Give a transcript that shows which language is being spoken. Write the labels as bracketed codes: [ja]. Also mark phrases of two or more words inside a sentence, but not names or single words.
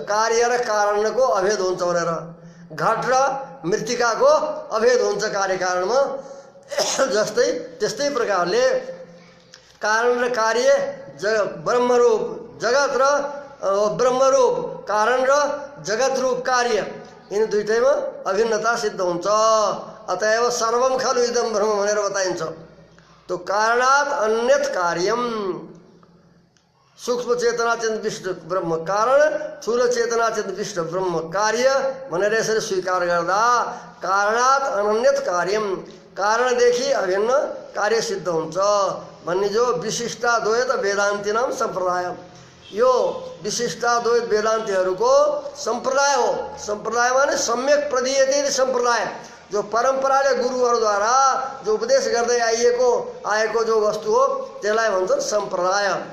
[ne] कार्य र कारणको अभेद हुन्छ भनेर, घट र मृत्तिकाको अभेद हुन्छ कार्य कारणमा, जस्तै त्यस्तै प्रकारले कारण र कार्य ब्रह्मरूप जगत र ब्रह्मरूप कारण र जगत रूप कार्य यिनी दुईटैमा अभिन्नता सिद्ध हुन्छ। अतएव [sa] सर्वम खलु इदम ब्रह्म [ne] भनेर बताइन्छ। तो [sa] कारणात् अन्यत कार्यम [ne] सूक्ष्म चेतना चेतन विशिष्ट ब्रह्म कारण स्थूल चेतना चेतन विशिष्ट ब्रह्म कार्य भनेर यसरी स्वीकार गर्दा [sa] कारणात् अन्यत कार्यम [ne] कारणदेखि अभिन्न कार्य सिद्ध हुन्छ भन्ने जो विशिष्टाद्वैत वेदान्ती नाम सम्प्रदाय, यो विशिष्टाद्वैत वेदान्तीहरूको सम्प्रदाय हो। सम्प्रदाय माने [sa] सम्यक प्रदीयते सम्प्रदाय, [ne] जो परम्पराले गुरुहरूद्वारा जो उपदेश गर्दै आएको जो वस्तु हो त्यसलाई भन्छन् सम्प्रदाय।